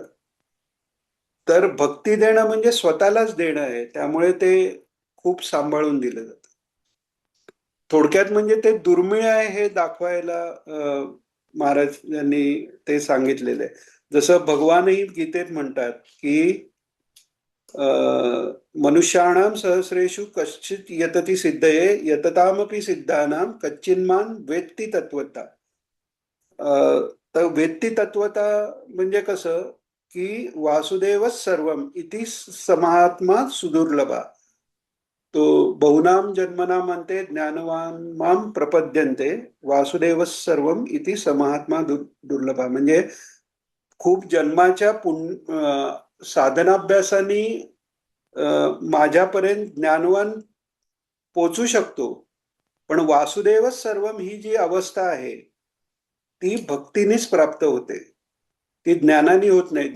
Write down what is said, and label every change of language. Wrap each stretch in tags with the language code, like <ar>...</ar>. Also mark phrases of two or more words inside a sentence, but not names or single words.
<mr>तर भक्ती देणं म्हणजे स्वतःलाच देणं आहे, त्यामुळे ते खूप सांभाळून दिलं जातं. थोडक्यात म्हणजे ते दुर्मिळ आहे हे दाखवायला महाराजांनी ते सांगितलेलं आहे. जसं भगवानही गीतेत म्हणतात की</mr> <sa>मनुष्याणाम सहस्रेषु कश्चित यतती सिद्धये यततामपि सिद्धानां कच्चिन्मान वेत्ती तत्वता. तर वेत्ती तत्वता</sa> <mr>म्हणजे कसं की</mr> <sa>वासुदेवच सर्वम इति समात्मा सुदुर्लभा. तो बहुनाम जन्मना म्हणते ज्ञानवान माम प्रपद्यन्ते वासुदेवच सर्वम इति समात्मा दुर्लभा,</sa> <mr>म्हणजे खूप जन्माच्या साधनाभ्यासाने माझ्यापर्यंत ज्ञानवान पोचू शकतो, पण</mr> <sa>वासुदेवच सर्वम</sa> <mr>ही जी अवस्था आहे ती भक्तीनेच प्राप्त होते, ती ज्ञानाने होत नाही.</mr>